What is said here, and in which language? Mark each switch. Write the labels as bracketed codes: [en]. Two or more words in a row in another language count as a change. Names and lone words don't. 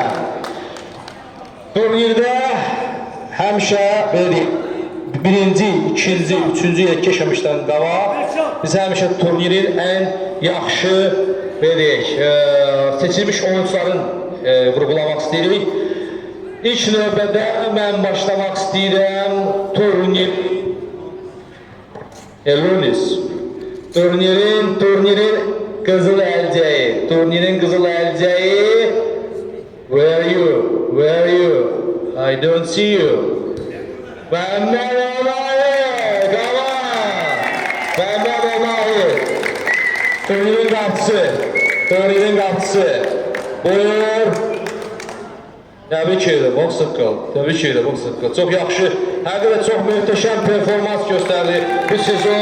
[az] Turnirdə həmişə birinci, ikinci, üçüncü yerə keçməmişdən qabaq biz həmişə turnirin ən yaxşı seçilmiş oyuncuların vurgulamaq istəyirik. İlk növbədə mən başlamaq istəyirəm turnirin qızıl əlcəyi. [en] Where are you? I don't see you. [az] Məmməd Olayı, [en] come on! [az] Məmməd Olayı. Turnirin qapısı. Buyur. Təbrik edirəm, boks haqqı. Çox yaxşı, həqiqətən çox möhtəşəm performans göstərdi bu sezon.